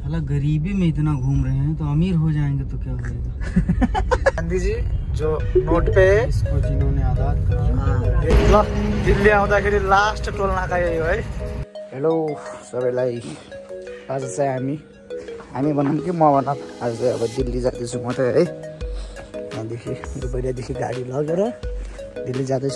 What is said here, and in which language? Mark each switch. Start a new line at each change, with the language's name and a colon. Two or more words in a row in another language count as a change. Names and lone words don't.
Hindi: साला गरीबी में इतना घूम रहे हैं तो अमीर हो जाएंगे तो क्या होगा। गांधी जी जो नोट पे इसको जिन्होंने आजाद करा।
Nepali: ल दिल्ली आउँदाखेरि
English: last toll
Nepali: नाका यही हो है। हेलो सबैलाई, आज चाहिँ हामी भनौँ कि म भनौँ आज चाहिँ अब दिल्ली जाँदैछु म त है। यहाँदेखि दुबैदेखि गाडी लगेर दिल्ली जाँदैछु।